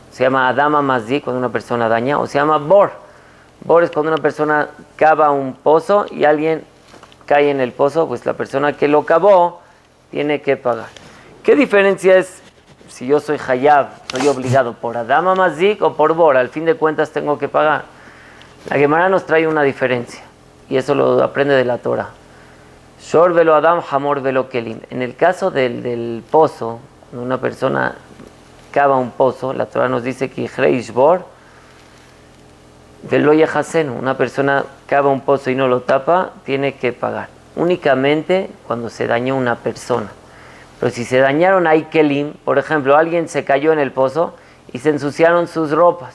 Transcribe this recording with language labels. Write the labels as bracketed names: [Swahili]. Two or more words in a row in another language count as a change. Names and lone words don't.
[Spanish] Se llama [Hebrew] אדם מזיק, [Spanish] cuando una persona daña, o se llama bor. Bor es cuando una persona cava un pozo y alguien cae en el pozo, pues la persona que lo cavó tiene que pagar. ¿Qué diferencia es si yo soy hayab, soy obligado por [Hebrew] אדם מזיק [Spanish] o por bor? Al fin de cuentas tengo que pagar. La Gemara nos trae una diferencia y eso lo aprende de la Torah. [Hebrew] שור ולא אדם חמור ולא כלים. [Spanish] En el caso del pozo, una persona cava un pozo, la Torah nos dice que [Hebrew] איש בור ולא יכסנו, [Spanish] una persona cava un pozo y no lo tapa, tiene que pagar. Únicamente cuando se dañó una persona. Pero si se dañaron ahí kelim, por ejemplo, alguien se cayó en el pozo y se ensuciaron sus ropas.